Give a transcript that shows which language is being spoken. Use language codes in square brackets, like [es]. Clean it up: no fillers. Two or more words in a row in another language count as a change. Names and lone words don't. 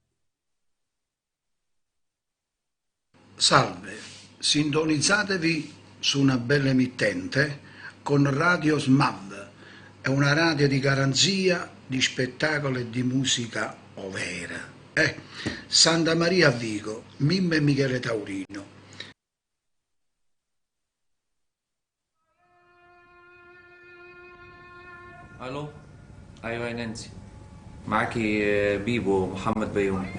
[it] Salve, sintonizzatevi su una bella emittente con Radio SMAV, è una radio di garanzia, di spettacolo e di musica overa. Santa Maria a Vico, Mimmo e Michele Taurino. [ar] الو ايوه يا نانسي معاكي بيبو محمد بيومي.